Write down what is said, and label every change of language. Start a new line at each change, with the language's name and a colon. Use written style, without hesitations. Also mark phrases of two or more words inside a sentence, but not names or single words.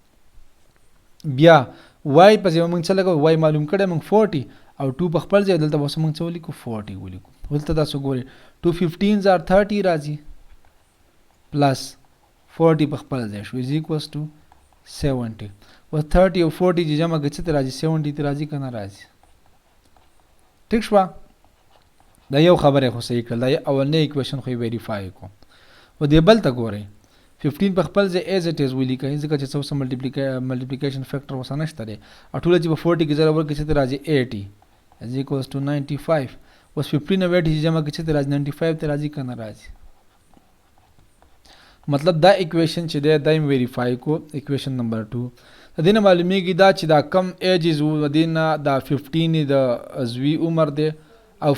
Punjabi: بیا y په ځای مونږ څه لګو y معلوم کړی مونږ 40 او 2 په خپل ځای دلته اوس مونږ څه ولیکو 40 ولیکو دلته تاسو ګورئ
English: 2 15s are 30
Punjabi: راځي پلس 40 په خپل ځای شو
English: is equals to 70
Punjabi: و 30 او 40 چې جمع کړئ څه راځي 70 ته راځي که نه راځي ټیک شوه دا یو خبره خو صحیح کړل دا اولنی اکویشن خو یې ویریفای کو و دې بل ته ګورئ 15 په خپل ځای
English: as it is
Punjabi: ولیکئ ځکه چې څه
English: multiplication factor
Punjabi: ورسره نشته دی او ټوله چې په 40 کې ضرب ورکړئ څه ته راځي 80
English: is equals to 95
Punjabi: اوس 15 او 80 چې جمع کړئ څه ته راځي 95 ته راځي که نه راځي مطلب دا اکویشن چې دی دا یې ویریفای کو
English: equation number 2
Punjabi: د دې نه معلومیږي دا چې دا کم ایجز و د دې نه دا 15 د زوی عمر دی او